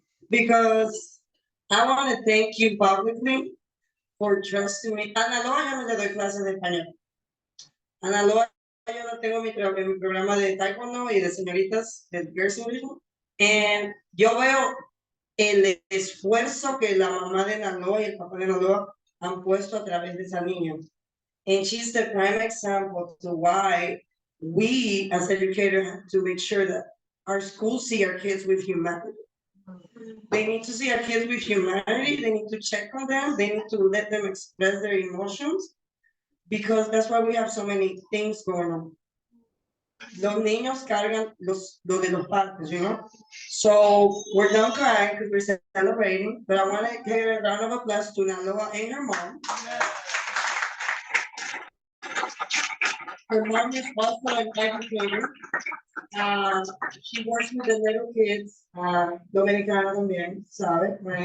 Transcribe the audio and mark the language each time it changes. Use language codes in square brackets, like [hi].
[en] Because I want to thank you publicly for trusting me. [es] Ana Loa, yo no le doy clases de español. Ana Loa, yo no tengo mi programa de taekwondo y de señoritas de Girls English. Y yo veo el esfuerzo que la mamá de Ana Loa y el papá de Ana Loa han puesto a través de esa niña. [en] And she's the prime example to why we as educators have to make sure that our schools see our kids with humanity. They need to see our kids with humanity. They need to check on them. They need to let them express their emotions, because that's why we have so many things going on. [es] Los niños cargan lo de los padres, [en] So we're done crying because we're celebrating, but I want to give a round of applause to Naloa and her mom. her mom is also an educator. She works with the little kids, [es] dominicana también, ¿sabes?